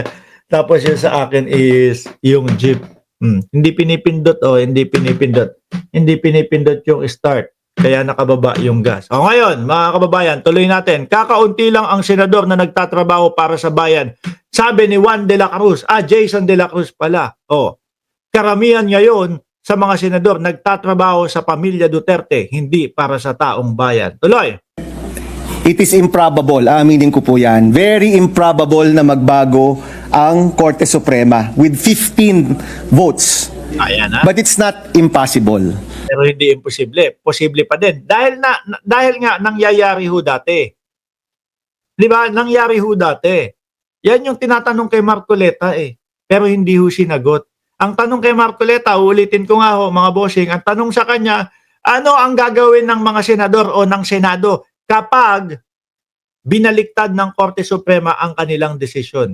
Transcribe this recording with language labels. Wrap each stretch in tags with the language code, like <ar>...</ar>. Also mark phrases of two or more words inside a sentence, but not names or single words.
<tl>Tapos yung sa akin is yung Jeep. Hindi pinipindot hindi pinipindot. Hindi pinipindot yung start. Kaya nakababa yung gas. Ngayon, mga kababayan, tuloy natin. Kakaunti lang ang senador na nagtatrabaho para sa bayan. Sabi ni Juan de la Cruz. Jason de la Cruz pala. Karamihan ngayon sa mga senador nagtatrabaho sa pamilya Duterte, hindi para sa taong bayan. Tuloy.</tl> <en>It is improbable,</en> <tl>aminin ko po yan,</tl> <en>very improbable</en> <tl>na magbago ang Korte Suprema</tl> <en>with 15 votes.</en> <tl>Ayan ha.</tl> <en>But it's not impossible.</en> <tl>Pero hindi imposible. Posible pa din. Dahil nga nangyayari ho dati. Di ba? Nangyari ho dati. Yan yung tinatanong kay Marcoleta Pero hindi ho sinagot. Ang tanong kay Marcoleta, ulitin ko nga ho mga bossing, ang tanong sa kanya, ano ang gagawin ng mga senador o ng Senado kapag binaliktad ng Korte Suprema ang kanilang desisyon?</tl>